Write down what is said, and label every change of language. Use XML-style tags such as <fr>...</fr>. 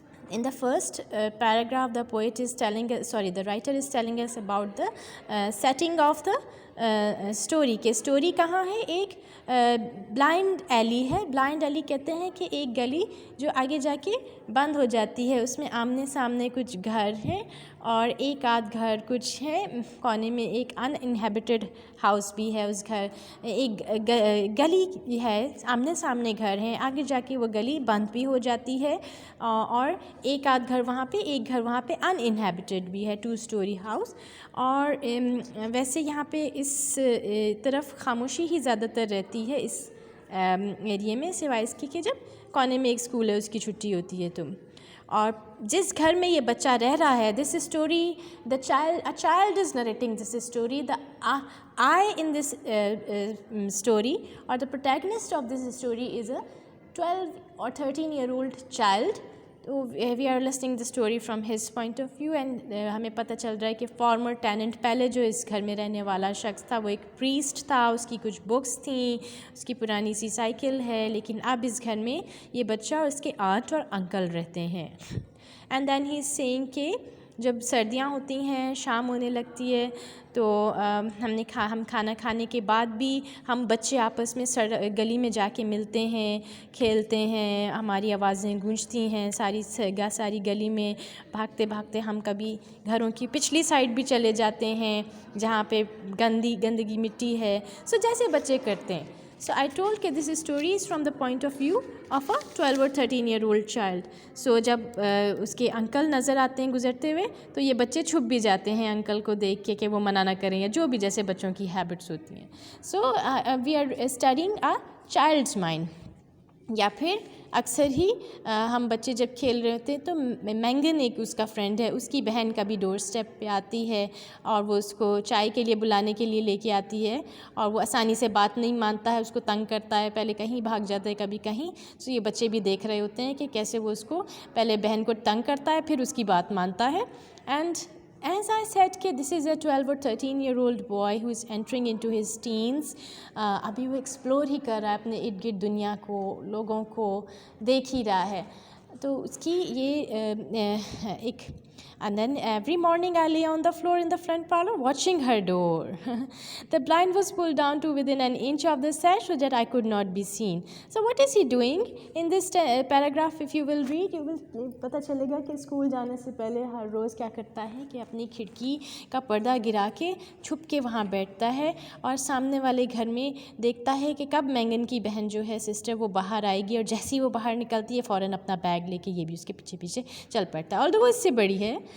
<en>In the first paragraph the poet is telling the writer is telling us about the setting of the story.</en> <ur>کہ story کہاں ہے, ایک blind ایلی ہے. Blind ایلی کہتے ہیں کہ ایک گلی جو آگے جا کے بند ہو جاتی ہے, اس میں آمنے سامنے کچھ گھر ہیں اور ایک آدھ گھر کچھ ہے کونے میں, ایک ان انہیبیٹڈ ہاؤس بھی ہے. اس گھر ایک گلی ہے, آمنے سامنے گھر ہیں, آگے جا کے وہ گلی بند بھی ہو جاتی ہے اور ایک آدھ گھر وہاں پہ, ایک گھر وہاں پہ ان انہیبیٹڈ بھی ہے, 2 اسٹوری ہاؤس. اور ویسے یہاں پہ اس طرف خاموشی ہی زیادہ تر رہتی ہے اس ایریے میں, سوائے اس کی کہ جب کونے میں ایک اسکول ہے اس کی چھٹی ہوتی ہے تو. اور جس گھر میں یہ بچہ رہ رہا ہے, this story</ur> <en>a child is narrating this story. The I in this story or the protagonist of this story is a 12 or 13-year-old child. تو we are listening the story from his point of view.</en> <ur>And ہمیں پتہ چل رہا ہے کہ farmer tenant, پہلے جو اس گھر میں رہنے والا شخص تھا وہ ایک پریسٹ تھا, اس کی کچھ بکس تھیں, اس کی پرانی سی سائیکل ہے, لیکن اب اس گھر میں یہ بچہ اور اس کے آنٹ اور انکل رہتے ہیں.</ur> <en>and then he is saying</en> <ur>کہ جب سردیاں ہوتی ہیں, شام ہونے لگتی ہے, تو ہم کھانا کھانے کے بعد بھی ہم بچے آپس میں گلی میں جا کے ملتے ہیں, کھیلتے ہیں, ہماری آوازیں گونجتی ہیں ساری گلی میں. بھاگتے بھاگتے ہم کبھی گھروں کی پچھلی سائڈ بھی چلے جاتے ہیں جہاں پہ گندگی مٹی ہے. سو جیسے بچے کرتے ہیں.</ur> <en>So I told کہ this story is from the point of view of a 12 or 13-year-old child.</en> <ur>So جب اس کے انکل نظر آتے ہیں گزرتے ہوئے تو یہ بچے چھپ بھی جاتے ہیں انکل کو دیکھ کے کہ وہ منع نہ کریں, یا جو بھی جیسے بچوں کی ہیبٹس ہوتی ہیں.</ur> <en>So we are studying a child's mind.</en> <ur>یا پھر اکثر ہی ہم بچے جب کھیل رہے ہوتے ہیں تو مینگن ایک اس کا فرینڈ ہے, اس کی بہن کبھی ڈور اسٹیپ پہ آتی ہے اور وہ اس کو چائے کے لیے بلانے کے لیے لے کے آتی ہے, اور وہ آسانی سے بات نہیں مانتا ہے, اس کو تنگ کرتا ہے, پہلے کہیں بھاگ جاتا ہے کبھی کہیں. سو یہ بچے بھی دیکھ رہے ہوتے ہیں کہ کیسے وہ اس کو پہلے بہن کو تنگ کرتا ہے پھر اس کی بات مانتا ہے.</ur> <en>And as I said کہ this is a 12 or 13-year-old boy who is entering into his teens.</en> <ur>ابھی وہ ایکسپلور ہی کر رہا ہے اپنے ارد گرد دنیا کو, لوگوں کو دیکھ ہی رہا ہے. تو اس کی یہ ایک</ur> <en>and then every morning I lay on the floor in the front parlor watching her door. The blind was pulled down to within an inch of the sash so that I could not be seen. So what is he doing in this paragraph? If you will read, you will</en> <ur>پتہ چلے گا کہ school جانے سے پہلے ہر روز کیا کرتا ہے کہ اپنی کھڑکی کا پردہ گرا کے چھپ کے وہاں بیٹھتا ہے اور سامنے والے گھر میں دیکھتا ہے کہ کب مینگن کی بہن جو ہے سسٹر وہ باہر آئے گی, اور جیسے ہی وہ باہر نکلتی ہے فوراً اپنا بیگ لے کے یہ بھی اس کے پیچھے پیچھے چل پڑتا ہے, although وہ اس سے بڑی ہے.</ur>